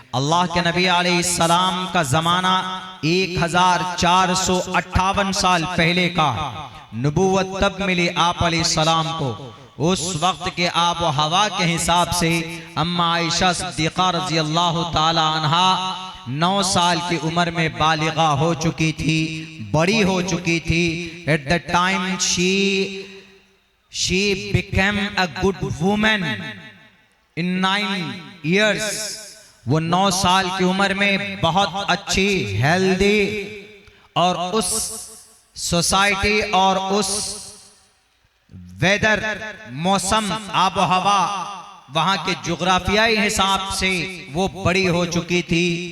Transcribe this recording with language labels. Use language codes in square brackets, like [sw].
[hi] अल्लाह के नबी अलैहिस्सलाम का ज़माना 1458 साल पहले का, नबूवत तब मिली आप अलैहिस्सलाम को। उस वक्त के आब व हवा के हिसाब से अम्मा आयशा सिद्दीक़ा रज़ी अल्लाह ताला अन्हा 9 साल की उम्र में बालिगा हो चुकी थी, बड़ी हो चुकी थी। [en] At the time she became a good woman in 9 years। [hi] वो 9 साल की उम्र में बहुत अच्छी, हेल्दी और उस सोसाइटी और उस वेदर, मौसम, आबो हवा, वहां के जुग्राफियाई हिसाब से वो बड़ी हो चुकी थी।